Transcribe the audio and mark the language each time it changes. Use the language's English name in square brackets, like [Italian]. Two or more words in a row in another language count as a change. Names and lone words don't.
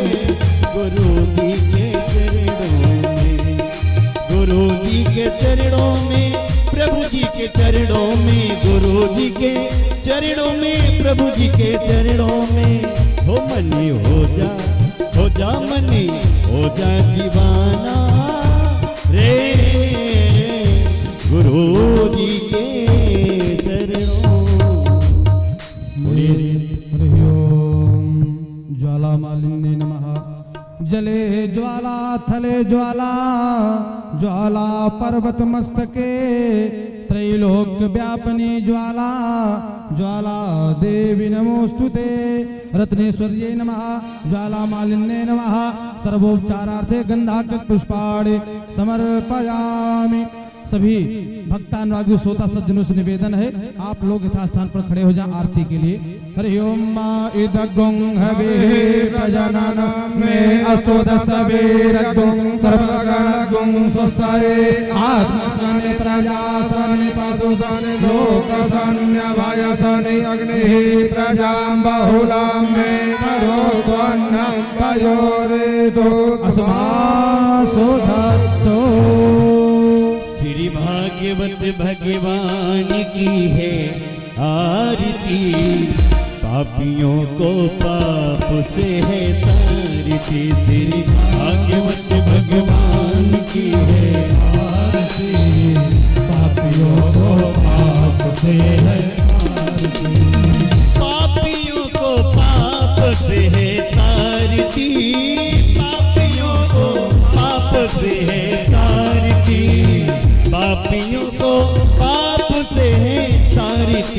[Hindi] गुरु जी के चरणों में, गुरु जी के चरणों में, प्रभु जी के चरणों में, गुरु जी के चरणों में, प्रभु जी के चरणों में, हो मने हो जा मने हो जा दीवाना रे गुरु जी के चरणों। [Sanskrit] ज्वाला मालिन्ये नमः। जले ज्वाला थले ज्वाला, ज्वाला पर्वत मस्तके, त्रैलोक्य व्यापनी ज्वाला, ज्वाला देवी नमोस्तुते। रत्नेश्वर्ये नमः। ज्वाला मालिन्ये नमः। सर्वोपचारार्थे गंधाक्षत पुष्पाणि समर्पयामि। [Hindi] सभी भक्तानुरागी श्रोता सज्जनों से निवेदन है, आप लोग यथास्थान पर खड़े हो जाएं आरती के लिए। [Sanskrit] हरि ओम मा इदगुं हवे प्रजनन में अस्तो दस्तवेरगुं सर्वगणगुं स्वस्ताये आत्मसाने प्रजासाने पशुसाने लोकसान्य वायसाने अग्निः प्रजां बहुलां मे करोत्वन्नं पयोरेतो अस्मासो धत्तो। [Hindi] श्री भाग्यवत भगवान की है आरती, पापियों को पाप से है तारती। श्री भाग्यवत भगवान की है आरती, पापियों को पाप से है तारती, पापियों को पाप से है तारती, पापियों को पाप से है तारती, पापियों को पाप से है तारती।